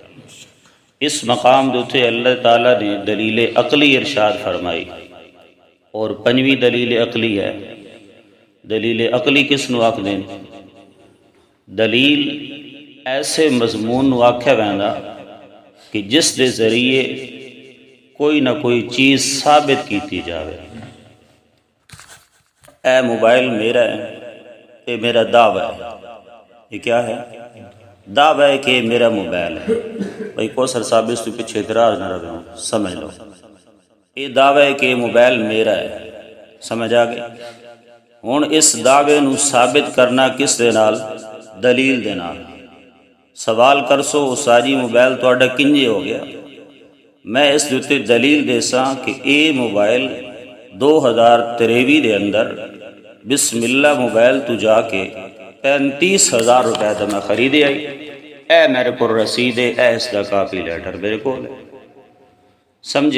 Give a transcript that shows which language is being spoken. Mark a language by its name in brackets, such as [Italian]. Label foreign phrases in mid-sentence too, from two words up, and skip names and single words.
[Saraiki] اس مقام دوتے اللہ تعالیٰ نے دلیل عقلی ارشاد فرمائی، اور پنجویں دلیل عقلی ہے۔ دلیل عقلی کس نو آکھ دیں؟ دلیل ایسے مضمون نو آکھیا ویندا کہ جس دے ذریعے کوئی نہ کوئی چیز ثابت کیتی جاوے۔ اے موبائل میرا ہے، اے میرا دعویٰ ہے۔ [Urdu] یہ کیا ہے؟ دعویٰ ہے کہ یہ میرا موبائل ہے۔ بھائی کوثر صاحب اس تو پیچھے اعتراض نہ رہے ہوں، سمجھ لو۔ یہ دعویٰ ہے کہ یہ موبائل میرا ہے، سمجھ آ گئی؟ [Saraiki] ہن اس دعوے نو ثابت کرنا کس دے نال؟ دلیل دے نال۔ سوال کرسو ساجی موبائل تہاڈا کنجے ہو گیا؟ میں اس دوتے دلیل دیساں کہ اے موبائل 2023 دے اندر بسم اللہ موبائل تو جا کے 35,000 روپے دا میں خریدے آئی، اے میرے کو رسید ہے، اے اس دا کاپی لیٹر میرے کو ہے، سمجھے؟